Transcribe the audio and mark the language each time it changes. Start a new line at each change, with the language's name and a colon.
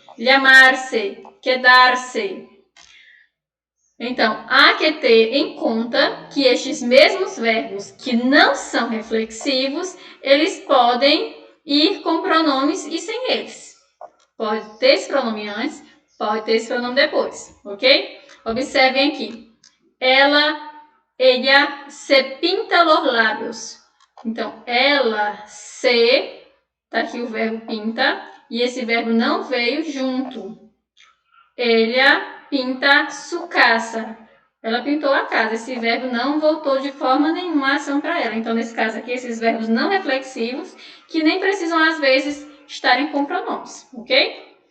Portuguese: Llamar-se. Quedar-se. Então, há que ter em conta que estes mesmos verbos que não são reflexivos, eles podem ir com pronomes e sem eles. Pode ter esse pronome antes, pode ter esse pronome depois, ok? Observem aqui.
Spanish: Ella se pinta los lábios.
Portuguese: Então, ela se, tá aqui o verbo pinta, e esse verbo não veio junto.
Spanish: Ella pinta su casa.
Portuguese: Ela pintou a casa. Esse verbo não voltou de forma nenhuma a ação para ela. Então, nesse caso aqui, esses verbos não reflexivos, que nem precisam, às vezes, estarem com pronomes, ok?